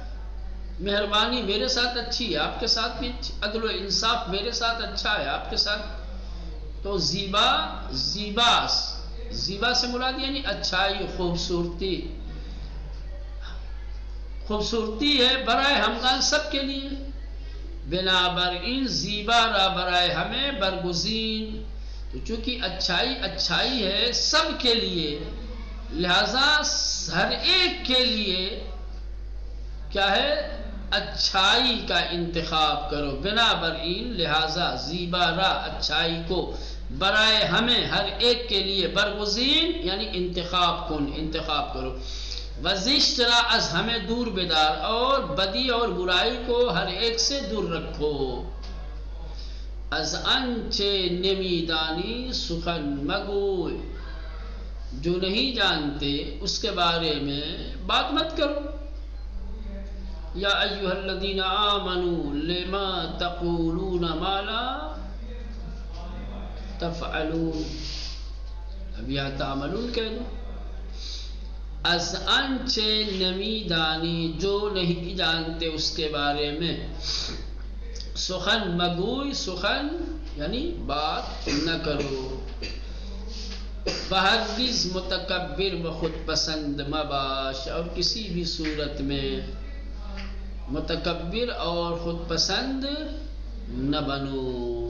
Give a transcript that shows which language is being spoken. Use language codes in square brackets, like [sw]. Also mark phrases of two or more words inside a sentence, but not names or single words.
[ur] مہربانی میرے ساتھ اچھی ہے، آپ کے ساتھ بھی اچھی. عدل و انصاف میرے ساتھ اچھا ہے، آپ کے ساتھ. تو زیبا زیباس، زیبا سے مراد یعنی اچھائی، خوبصورتی. خوبصورتی ہے [fa] برائے ہمگان، [ur] سب کے لیے. [fa] بنا بر این زیبا را برائے ہمیں برگزین. [ur] تو چونکہ اچھائی اچھائی ہے سب کے لیے، لہذا ہر ایک کے لیے کیا ہے، اچھائی کا انتخاب کرو. [fa] بنا بر این [ur] لہذا [fa] زیبا را [ur] اچھائی کو، [fa] برائے ہمیں [ur] ہر ایک کے لیے، [fa] برگزین یعنی انتخاب کن، [ur] انتخاب کرو. [fa] وزشت را از ہمیں دور بدار، [ur] اور بدی اور برائی کو ہر ایک سے دور رکھو. [fa] از انچے نمیدانی سخن مگوی، [ur] جو نہیں جانتے اس کے بارے میں بات مت کرو. [ar] یا ایھا الذین آمنوا لما تقولون ما لا تفعلون. [ur] اب یہاں تعملون کہہ دو. [fa] از انچے نمیدانی، [ur] جو نہیں جانتے اس کے بارے میں. [fa] سخن مگوئی، [ur] سخن یعنی بات نہ کرو. [fa] بہرگز متکبر و خود پسند مباش، [ur] اور کسی بھی صورت میں متکبر اور خود پسند نہ بنو.